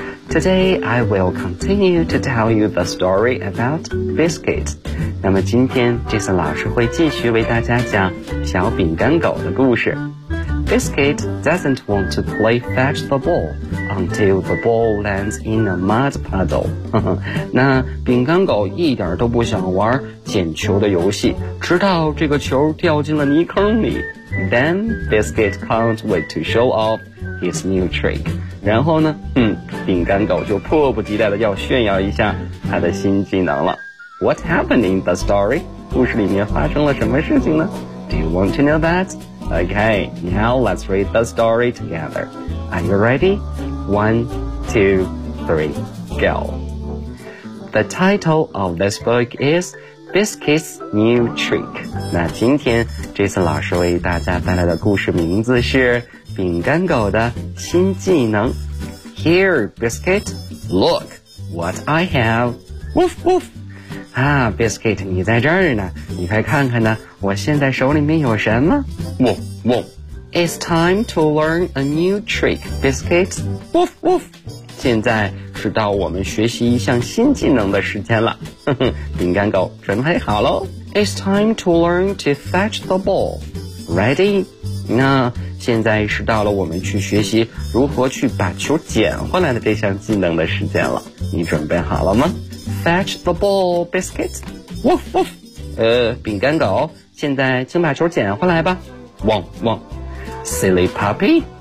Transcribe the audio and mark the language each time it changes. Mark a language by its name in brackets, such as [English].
[English] Today, I will continue to tell you the story about Biscuit. [Chinese] 那么今天 Jason 老师会继续为大家讲小饼干狗的故事。 [English] Biscuit doesn't want to play fetch the ball until the ball lands in a mud puddle. [Chinese] 那饼干狗一点都不想玩捡球的游戏，直到这个球掉进了泥坑里。 [English] Then Biscuit can't wait to show off his new trick. [Chinese] 然后呢，饼干狗就迫不及待的要炫耀一下他的新技能了。 [English] What happened in the story? [Chinese] 故事里面发生了什么事情呢？ [English] Do you want to know that? Okay, now let's read the story together. Are you ready? 1, 2, 3, go. The title of this book is Biscuit's New Trick. [Chinese] 那今天 Jason 老师为大家带来的故事名字是饼干狗的新技能。 [English] Here, Biscuit, look what I have. Woof, woof. [Chinese] 啊 ,Biscuit, 你在这儿呢，你快看看呢。我现在手里面有什么？ [English] 喔喔 ！It's time to learn a new trick, Biscuit. 喔喔！ [Chinese] 现在是到我们学习一项新技能的时间了。饼干狗准备好喽 [English] ！It's time to learn to fetch the ball. Ready? [Chinese] 那现在是到了我们去学习如何去把球捡回来的这项技能的时间了。你准备好了吗 [English] ？Fetch the ball, Biscuit. [Chinese] 喔喔！饼干狗，现在请把球捡回来吧。 [English] 汪汪 ，Silly puppy,